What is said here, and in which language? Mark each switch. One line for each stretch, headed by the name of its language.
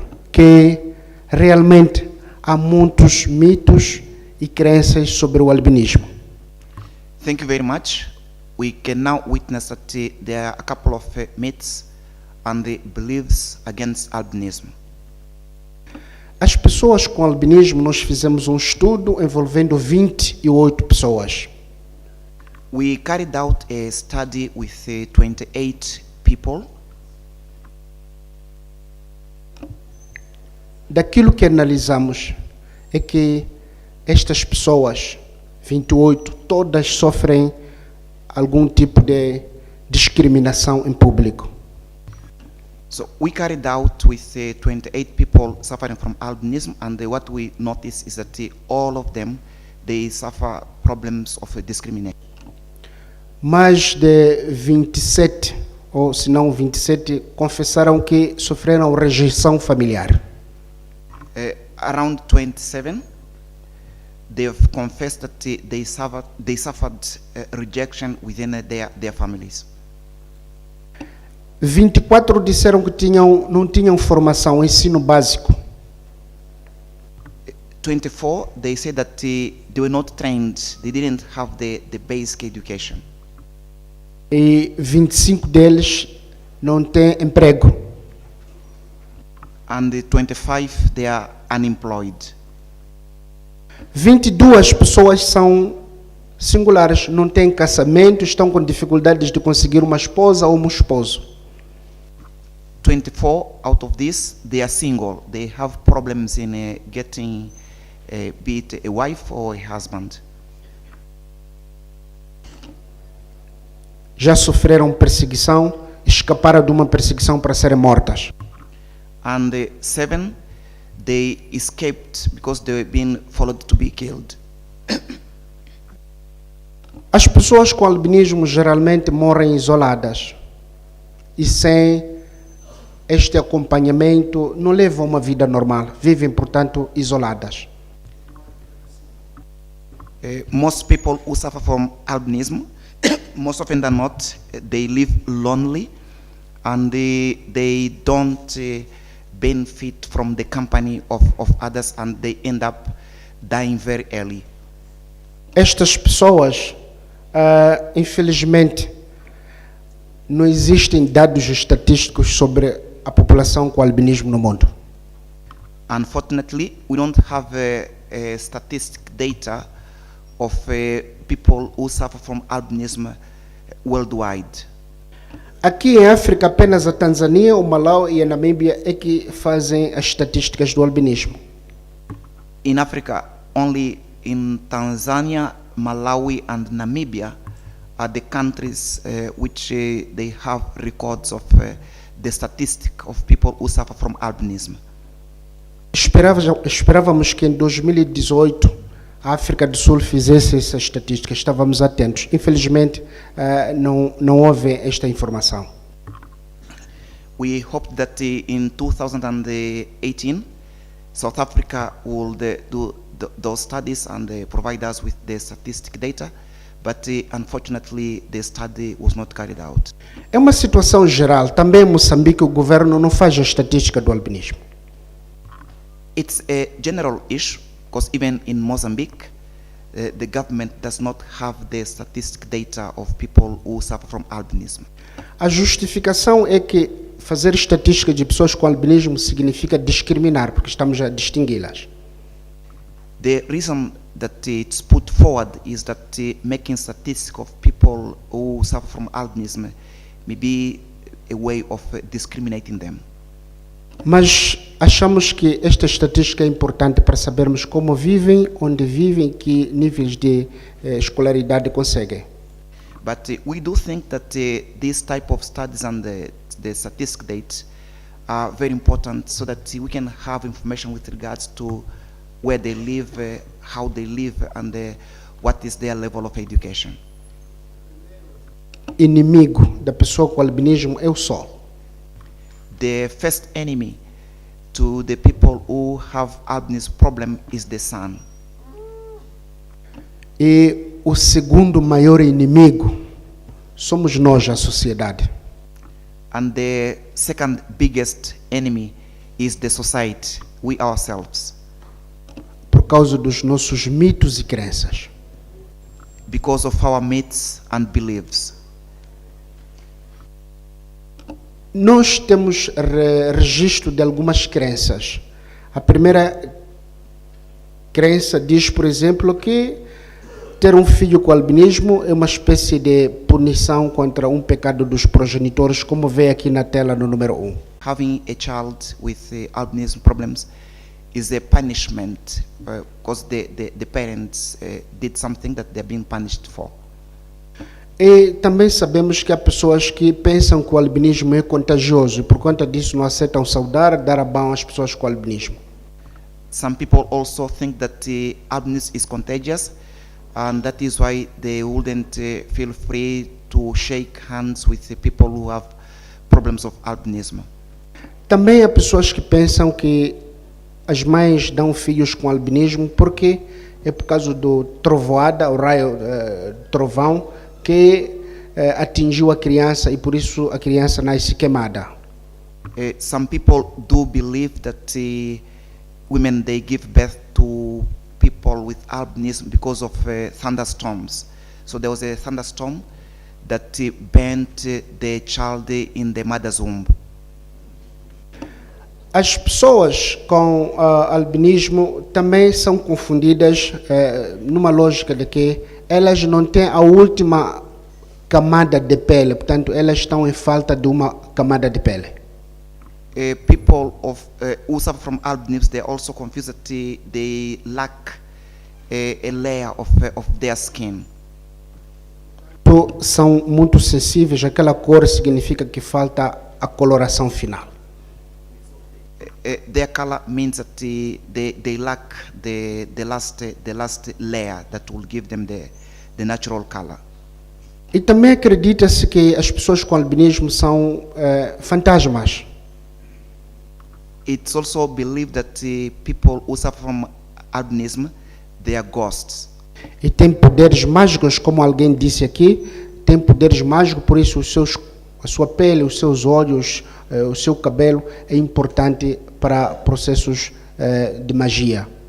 Portuguese: Que realmente há muitos mitos e crenças sobre o albinismo.
English: Thank you very much. We can now witness that there are a couple of myths and the beliefs against albinism.
Portuguese: As pessoas com albinismo, nós fizemos um estudo envolvendo 28 pessoas.
English: We carried out a study with 28 people.
Portuguese: Daquilo que analisamos é que estas pessoas, 28, todas sofrem algum tipo de discriminação em público.
English: So we carried out with 28 people suffering from albinism, and what we noticed is that all of them, they suffer problems of discrimination.
Portuguese: Mais de 27, ou se não 27, confessaram que sofreram rejeição familiar.
English: Around 27, they've confessed that they suffered rejection within their families.
Portuguese: 24 disseram que não tinham formação, ensino básico.
English: 24, they said that they were not trained, they didn't have the basic education.
Portuguese: E 25 deles não têm emprego.
English: And the 25, they are unemployed.
Portuguese: 22 pessoas são singulares, não têm casamento, estão com dificuldades de conseguir uma esposa ou um esposo.
English: 24 out of this, they are single. They have problems in getting, be it a wife or a husband.
Portuguese: Já sofreram perseguição, escaparam de uma perseguição para serem mortas.
English: And 7, they escaped because they were being followed to be killed.
Portuguese: As pessoas com albinismo geralmente morrem isoladas e sem este acompanhamento não levam uma vida normal, vivem, portanto, isoladas.
English: Most people who suffer from albinism, most often than not, they live lonely, and they don't benefit from the company of others, and they end up dying very early.
Portuguese: Estas pessoas, infelizmente, não existem dados estatísticos sobre a população com albinismo no mundo.
English: Unfortunately, we don't have statistic data of people who suffer from albinism worldwide.
Portuguese: Aqui em África, apenas a Tanzânia, o Malawi e a Namíbia é que fazem as estatísticas do albinismo.
English: In Africa, only in Tanzania, Malawi and Namibia are the countries which they have records of the statistic of people who suffer from albinism.
Portuguese: Esperávamos que em 2018 a África do Sul fizesse essa estatística, estávamos atentos. Infelizmente, não houve esta informação.
English: We hope that in 2018, South Africa will do those studies and provide us with the statistic data, but unfortunately the study was not carried out.
Portuguese: É uma situação geral. Também em Moçambique o governo não faz a estatística do albinismo.
English: It's a general issue, because even in Mozambique, the government does not have the statistic data of people who suffer from albinism.
Portuguese: A justificação é que fazer estatística de pessoas com albinismo significa discriminar, porque estamos a distingui-las.
English: The reason that it's put forward is that making statistics of people who suffer from albinism may be a way of discriminating them.
Portuguese: Mas achamos que esta estatística é importante para sabermos como vivem, onde vivem, que níveis de escolaridade conseguem.
English: But we do think that this type of studies and the statistic data are very important so that we can have information with regards to where they live, how they live, and what is their level of education.
Portuguese: Inimigo da pessoa com albinismo é o sol.
English: The first enemy to the people who have albinism problem is the sun.
Portuguese: E o segundo maior inimigo somos nós, a sociedade.
English: And the second biggest enemy is the society, we ourselves.
Portuguese: Por causa dos nossos mitos e crenças.
English: Because of our myths and beliefs.
Portuguese: Nós temos registro de algumas crenças. A primeira crença diz, por exemplo, que ter um filho com albinismo é uma espécie de punição contra um pecado dos progenitores, como vê aqui na tela no número 1.
English: Having a child with albinism problems is a punishment because the parents did something that they're being punished for.
Portuguese: E também sabemos que há pessoas que pensam que o albinismo é contagioso e por conta disso não aceitam saudar, dar a mão às pessoas com albinismo.
English: Some people also think that albinism is contagious, and that is why they wouldn't feel free to shake hands with the people who have problems of albinism.
Portuguese: Também há pessoas que pensam que as mães dão filhos com albinismo porque é por causa do trovoada, o raio trovão, que atingiu a criança e por isso a criança nasce queimada.
English: Some people do believe that women, they give birth to people with albinism because of thunderstorms. So there was a thunderstorm that burnt the child in the mother's womb.
Portuguese: As pessoas com albinismo também são confundidas numa lógica de que elas não têm a última camada de pele, portanto elas estão em falta de uma camada de pele.
English: People who suffer from albinism, they are also confused that they lack a layer of their skin.
Portuguese: São muito sensíveis, aquela cor significa que falta a coloração final.
English: Their color means that they lack the last layer that will give them the natural color.
Portuguese: E também acredita-se que as pessoas com albinismo são fantasmas.
English: It's also believed that people who suffer from albinism, they are ghosts.
Portuguese: E tem poderes mágicos, como alguém disse aqui, tem poderes mágicos, por isso a sua pele, os seus olhos, o seu cabelo é importante para processos de magia.